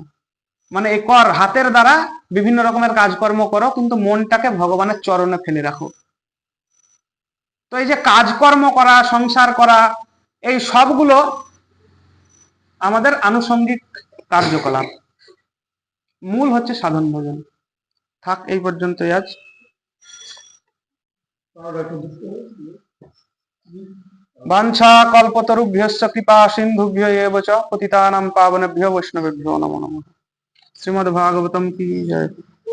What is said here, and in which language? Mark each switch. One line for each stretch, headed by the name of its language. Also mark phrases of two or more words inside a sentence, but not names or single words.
Bangla: মানে এই কর, হাতের দ্বারা বিভিন্ন রকমের কাজকর্ম করো, কিন্তু মনটাকে ভগবানের চরণে ফেলে রাখো। তো এই যে কাজকর্ম করা, সংসার করা, এই সবগুলো আমাদের আনুষঙ্গিক কার্যকলাপ, মূল হচ্ছে সাধন ভজন। থাক এই পর্যন্তই আজ।
Sanskrit: বাঞ্ছা কল্পতরুভ্যশ্চ কৃপা সিন্ধুভ্য এব চ পতিতানাং পাবনেভ্যো বৈষ্ণবেভ্যো নমো নমঃ।
Bangla: শ্রীমদ্ ভাগবতম কি জয়।